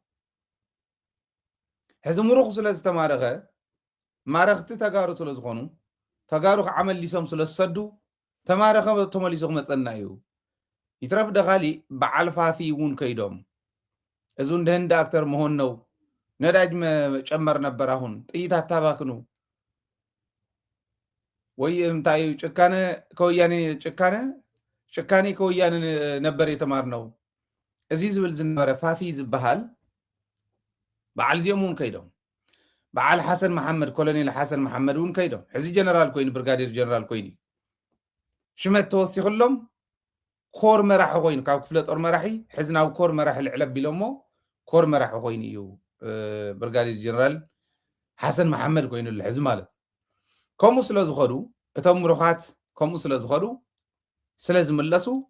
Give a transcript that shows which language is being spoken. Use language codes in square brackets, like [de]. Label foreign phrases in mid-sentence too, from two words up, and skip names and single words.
[ti] ሕዚ ምሩኽ ስለ ዝተማረኸ ማረኽቲ ተጋሩ ስለ ዝኾኑ ተጋሩ ክዓመሊሶም ስለ ዝሰዱ ተማረኸ ተመሊሱ ክመፀና እዩ ይትረፍ ደኻሊእ በዓል ፋፊ እውን ከይዶም እዚ [am] እንደ ህንዲ ኣክተር መሆን ነው ነዳጅ መጨመር ነበር አሁን ጥይት አታባክኑ [ti] ወይ እንታይ ጭካኔ ከወያኔ [am] ጭካኔ ከወያኔ ነበር የተማርነው [ti] እዚ ዝብል ዝነበረ ፋፊ ዝበሃል በዓል ዚኦሙን ከይዶም በዓል ሐሰን መሐመድ ኮሎኔል ሐሰን መሐመድ እውን ከይዶም ሕዚ ጀነራል ኮይኑ ብርጋዴር ጀነራል ኮይኑ ሽመት ተወሲኽሎም ኮር መራሒ ኮይኑ ካብ [am] ክፍለ ጦር [ti] መራሒ ሕዚ ናብ ኮር መራሒ ልዕለ ቢሎሞ ኮር መራሒ ኮይኑ እዩ ብርጋዴር ጀነራል ሐሰን መሐመድ ኮይኑ ሕዚ ማለት ከምኡ ስለ ዝኸዱ እቶም ምሩኻት ከምኡ ስለ ዝኸዱ ስለ ዝምለሱ